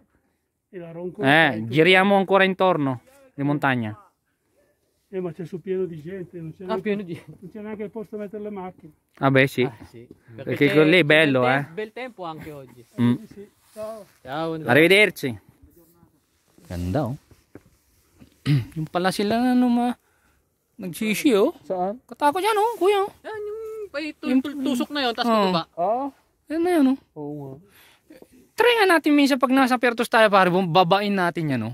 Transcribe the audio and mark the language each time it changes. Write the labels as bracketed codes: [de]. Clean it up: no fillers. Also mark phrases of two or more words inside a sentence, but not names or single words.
[it] E la Roncola? Giriamo ancora intorno di montagna. Ma c'è su pieno di gente, non c'è neanche il posto a mettere le macchine. Ah beh sì, Sì. perché quello lì è bello Bel tempo anche oggi. Sì, ciao. Ciao. Arrivederci. [tl] Ganda oh. Yung pala sila nagsisi oh. Saan? Katakot yan oh, kuya oh. Yan yung tusok na yun, tapos baba. Yan na yan oh. Oo nga. Try nga natin minsan pag nasa Pertos tayo pare, babain natin yan oh.